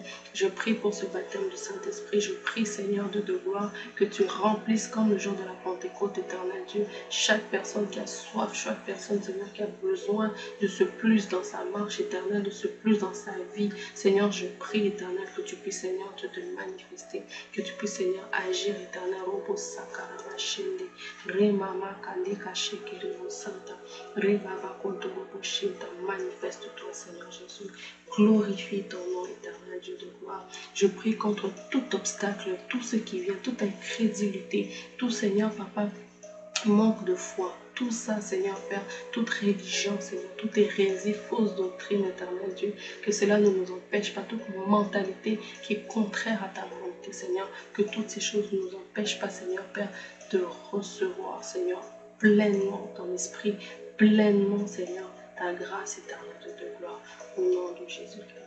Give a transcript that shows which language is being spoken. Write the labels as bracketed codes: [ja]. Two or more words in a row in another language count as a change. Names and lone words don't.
[fr] Je prie pour ce baptême du Saint-Esprit. Je prie, Seigneur Dieu de gloire, que tu remplisses comme le jour de la Pentecôte, éternel Dieu, chaque personne qui a soif, chaque personne, Seigneur, qui a besoin de ce plus dans sa marche éternelle, de ce plus dans sa vie. Seigneur, je prie, éternel, que tu puisses, Seigneur, te manifester, que tu puisses, Seigneur, agir, éternel. Robo Sakarama Shende, Remama Kandeka Shekere Santa, Rebaba Konto Robo Shinta, manifeste-toi, Seigneur Jésus. Glorifie ton nom, éternel Dieu de gloire. Je prie contre tout obstacle, tout ce qui vient, toute incrédulité, tout, Seigneur, Papa, manque de foi, tout ça, Seigneur Père, toute religion, Seigneur, toute hérésie, fausse doctrine, éternel Dieu, que cela ne nous empêche pas, toute mentalité qui est contraire à ta volonté, Seigneur, que toutes ces choses ne nous empêchent pas, Seigneur Père, de recevoir, Seigneur, pleinement ton esprit, pleinement, Seigneur, ta grâce éternelle de gloire, au nom de Jésus-Christ.